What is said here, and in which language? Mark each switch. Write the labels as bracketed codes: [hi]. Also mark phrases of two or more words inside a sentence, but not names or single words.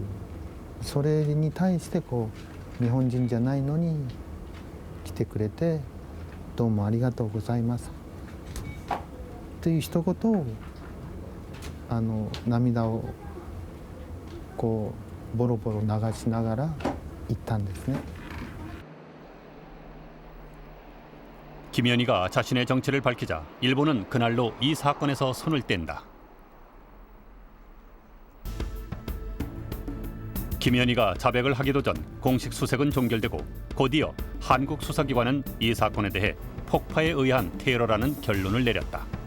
[ja] それに対して日本人じゃないのに来てくれてどうもありがとうございますていう一言を涙をこうボロボロ流しながら言ったんですね。 [ko] 김연희가 자신의 정체를 밝히자 일본은 그날로 이 사건에서 손을 뗀다. 김연희가 자백을 하기도 전 공식 수색은 종결되고 곧이어 한국 수사기관은 이 사건에 대해 폭파에 의한 테러라는 결론을 내렸다.